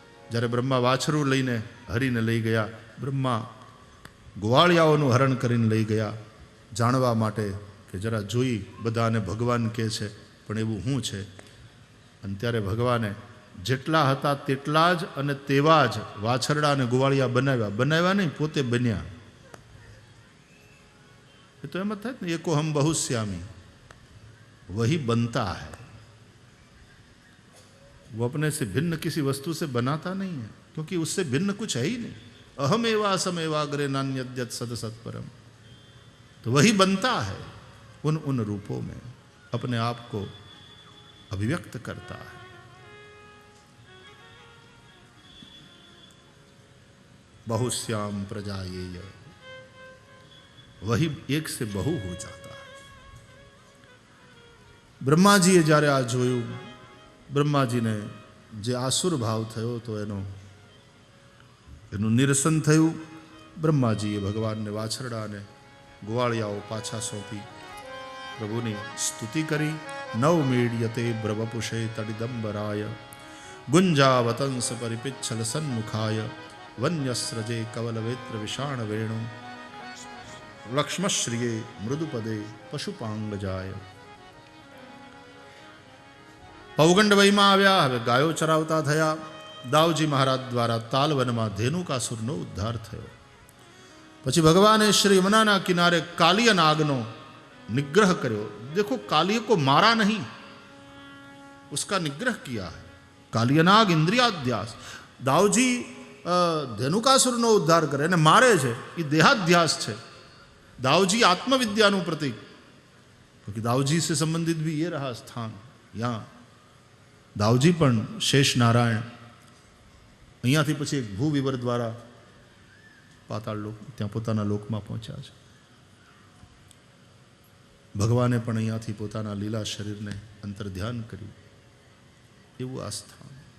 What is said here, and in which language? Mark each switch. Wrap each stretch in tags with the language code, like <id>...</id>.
<gu>જ્યારે બ્રહ્મા વાછરું લઈને હરીને લઈ ગયા, બ્રહ્મા ગોવાળિયાઓનું હરણ કરીને લઈ ગયા જાણવા માટે કે કે જરા જોઈ બધાને ભગવાન કહે છે પણ એવું શું છે. અને ત્યારે ભગવાને જેટલા હતા તેટલા જ અને તેવા જ વાછરડા અને ગોવાળિયા બનાવ્યા નહીં, પોતે બન્યા. એ તો એમ જ થાય ને,</gu> <hi>એકો હમ બહુશ્યામી वही बनता है, वो अपने से भिन्न किसी वस्तु से बनाता नहीं है, क्योंकि उससे भिन्न कुछ है ही नहीं.</hi> <sa>अहम एवा असम एवाग्रे नान्यद्यत सद सत्परम.</sa> <hi>तो वही बनता है उन रूपों में, अपने आप को अभिव्यक्त करता है. बहुश्याम प्रजा ये वही एक से बहु हो जाता है.</hi> <gu>બ્રહ્માજીએ જ્યારે આ જોયું, બ્રહ્માજીને જે આસુર ભાવ થયો તો એનું નિરસન થયું. બ્રહ્માજીએ ભગવાનને વાછરડા અને ગોવાળિયાઓ પાછા સોંપી પ્રભુની સ્તુતિ કરી.</gu> <sa>નવમીડ્યતે બ્રવપુષે તડિદંબરાય ગુંજાવતંસ પરિપિચ્છલ સન્મુખાય વન્યસ્રજે કવલવેત્ર વિષાણ વેણુ લક્ષ્મશ્રિયે મૃદુપદે પશુપાંગજાય.</sa> <gu>પૌગંડ વયમાં આવ્યા. હવે ગાયો ચરાવતા થયા. દાવજી મહારાજ દ્વારા તાલવનમાં ધેનુકાસુરનો ઉદ્ધાર થયો. પછી ભગવાને શ્રી યમુનાના કિનારે કાલિય નાગનો निग्रह કર્યો.</gu> <hi>देखो कालिय को मारा नहीं, उसका निग्रह किया है. कालिय नाग इंद्रियाध्यास.</hi> <gu>दावजी ધેનુકાસુરનો ઉદ્ધાર કરે અને મારે છે એ દેહાધ્યાસ છે.</gu> <hi>दावजी आत्मविद्याનું प्रतीक, क्योंकि दावजी से संबंधित भी ये रहा स्थान.</hi> <gu>यहाँ દાવજી પણ શેષ નારાયણ અહીંયાથી પછી એક ભૂવિવર દ્વારા પાતાળ લોક ત્યાં પોતાના લોકમાં પહોંચ્યા છે. ભગવાને પણ અહીંયાથી પોતાના લીલા શરીરને અંતર ધ્યાન કર્યું. એવું આ સ્થાન.</gu>